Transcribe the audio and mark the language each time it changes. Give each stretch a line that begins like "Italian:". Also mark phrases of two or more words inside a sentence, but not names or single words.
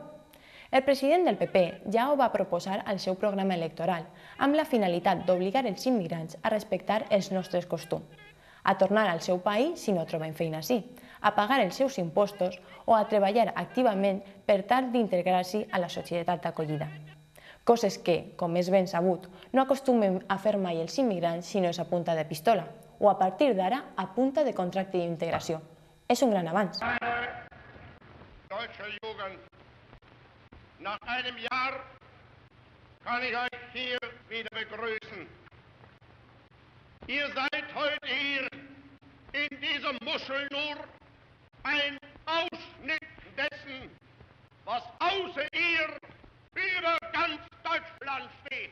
Catalan: El president del PP ja ho va proposar al seu programa electoral, amb la finalitat d'obligar els immigrants a respectar els nostres costums, a tornar al seu país si no troben feina ací, a pagar els seus impostos o a treballar activament per tal d'integrar-s'hi a la societat d'acollida. Coses que, com és ben sabut, no acostumen a fer mai els immigrants si no és a punta de pistola, o a partir d'ara a punta de contracte d'integració. És un gran avanç.
German: Nach einem Jahr kann ich euch hier wieder begrüßen. Ihr seid heute hier in dieser Muschel nur ein Ausschnitt dessen, was außer ihr über ganz Deutschland steht.